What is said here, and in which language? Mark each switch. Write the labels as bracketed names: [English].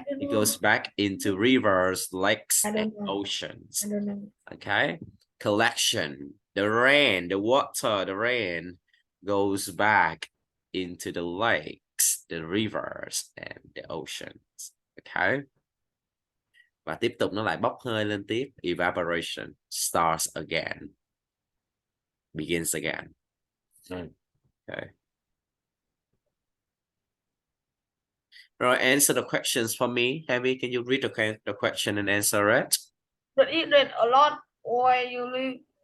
[English] It goes back into rivers, lakes, and oceans. Okay. Collection. The rain, the water, the rain goes back into the lakes, the rivers, and the oceans. Okay. [Vietnamese] Và tiếp tục nó lại bốc hơi lên tiếp. [English] Evaporation starts again. Begins again. Okay. Right, answer the questions for me. Heavy, can you read the question and answer it? Does it rain a lot where you live?